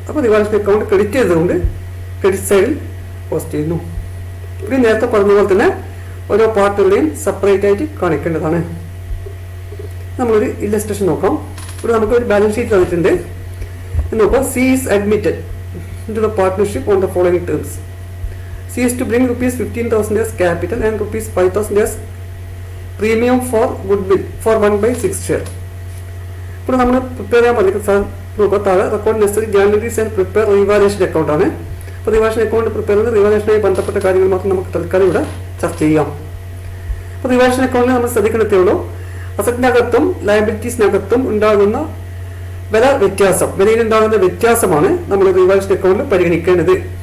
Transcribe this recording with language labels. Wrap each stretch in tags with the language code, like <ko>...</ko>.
<ml>അപ്പോൾ revaluation account credit ചെയ്തുകൊണ്ട് credit സൈഡിൽ പോസ്റ്റ് ചെയ്യുന്നു. ഇത് നേരത്തെ പറഞ്ഞ പോലെ തന്നെ ഓരോ പാർട്ടുകളുടെയും സെപ്പറേറ്റ് ആയിട്ട് കാണിക്കേണ്ടതാണ്. നമ്മളൊരു ഇല്ലസ്ട്രേഷൻ നോക്കാം. ഇവിടെ നമുക്ക് ഒരു ബാലൻസ് ഷീറ്റ് തന്നിട്ടുണ്ട്. നോക്കാം.</ml> <en>C is admitted into the partnership on the following terms.</en> <ml>C</ml> <en>She is to bring rupees 15,000 as capital and rupees 5,000 as premium for goodwill for 1/6 share.</en> <ml>ഇപ്പോൾ നമ്മൾ പ്രിപ്പയർ ചെയ്യാൻ പറഞ്ഞ സാർ നോക്കുക, താഴെ</ml> <en>record necessary journals and prepare revaluation account</en> <ml>ആണ്. അപ്പോൾ revaluation account prepare ചെയ്യുന്നത് റിവാലുവേഷനുമായി ബന്ധപ്പെട്ട കാര്യങ്ങൾ മാത്രം നമുക്ക് തൽക്കാലം ഇവിടെ ചർച്ച ചെയ്യാം. അപ്പോൾ റിവാലുവേഷൻ അക്കൗണ്ടിൽ നമ്മൾ ശ്രദ്ധിക്കേണ്ടതേ ഉള്ളൂ, അസറ്റിനകത്തും ലയബിലിറ്റീസിനകത്തും ഉണ്ടാകുന്ന വില വ്യത്യാസം, വിലയിലുണ്ടാകുന്ന വ്യത്യാസമാണ് നമ്മൾ റിവാലുവേഷൻ അക്കൗണ്ടിൽ പരിഗണിക്കേണ്ടത്.</ml>